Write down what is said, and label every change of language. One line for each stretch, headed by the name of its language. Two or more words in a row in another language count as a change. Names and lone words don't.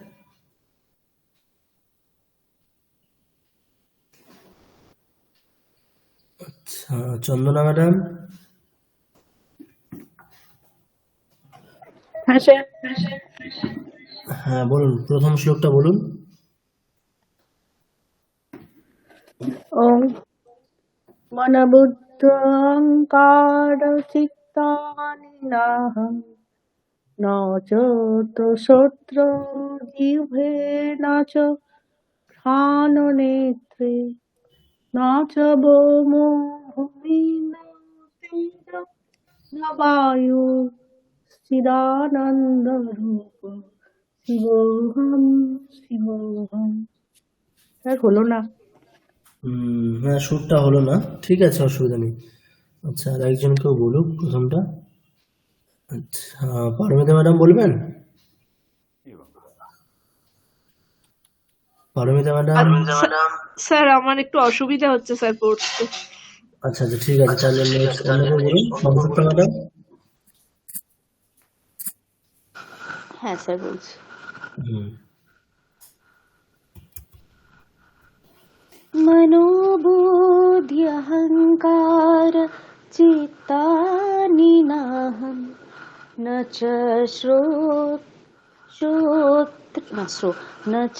Bangla: আচ্ছা, চন্দনা ম্যাডাম। হ্যাঁ স্যার। হ্যাঁ বলুন, প্রথম শ্লোকটা বলুন।
Sanskrit: ওম মনবুদ্ধ্যহংকারচিত্তানি নাহং ন চ শ্রোত্র জিহ্বে ন চ ঘ্রাণনেত্রে ন চ ভৌমো ভূমি ন তেজো ন বায়ু চিদানন্দরূপ শিবোহম শিবোহম।
Bangla: স্যার হলো না। হ্যাঁ, সুরটা হলো না, ঠিক আছে, অসুবিধা নেই। আচ্ছা, আর একজনকেও বলুক প্রথমটা। আচ্ছা, পারমিতা ম্যাডাম বলবেন? পারমিতা ম্যাডাম। স্যার আমার একটু অসুবিধা হচ্ছে স্যার পড়তে। আচ্ছা আচ্ছা, ঠিক আছে, তাহলে নেক্সট অন্যকে বলুন। সংযুক্তা ম্যাডাম। হ্যাঁ স্যার বলছি।
Sanskrit: मनोबुद्ध्यहङ्कार चित्तानि नाहं न च न च